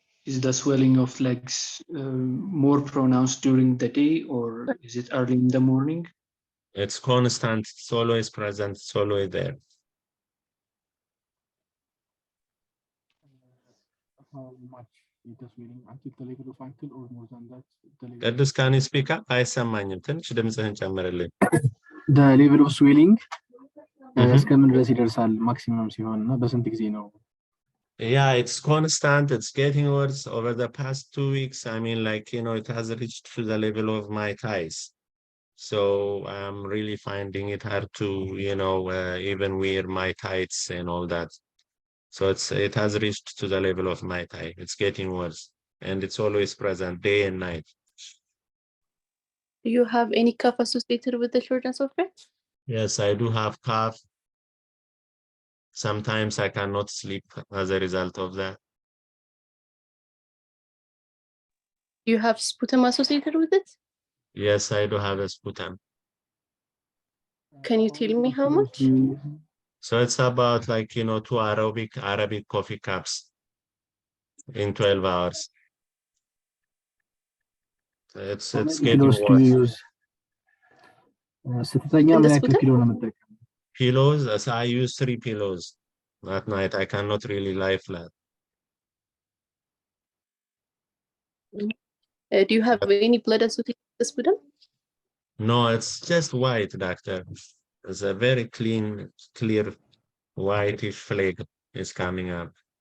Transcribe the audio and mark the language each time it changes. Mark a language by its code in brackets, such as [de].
[en] Is the swelling of legs more pronounced during the day, or is it early in the morning? It's constant. It's always present. It's always there. How much is the swelling until the level of ankle or more than that? ቅዱስ can you speak up? [am] አይሰማኝም። ትንሽ ድምፅህን ጨምርልኝ። [en] The level of swelling [am] እስከምን ድረስ ይደርሳል ማክሲመም ሲሆን እና በስንት ጊዜ ነው? [en] Yeah, it's constant. It's getting worse over the past 2 weeks. It has reached to the level of my thighs. So I'm really finding it hard to, even wear my tights and all that. So it has reached to the level of my thigh. It's getting worse. And it's always present day and night. Do you have any cough associated with the shortness of breath? Yes, I do have cough. Sometimes I cannot sleep as a result of that. Do you have sputum associated with it? Yes, I do have a sputum. Can you tell me how much? So it's about 2 Arabic coffee cups in 12 hours. It's getting worse. [am] ስትተኛ ምን ያክል ኪሎ ነው የምትጠቀመው? [en] Pillows, as I use 3 pillows at night. I cannot really lie flat. Do you have any blood associated with the sputum? No, it's just white, doctor. It's a very clear whitish flake is coming up.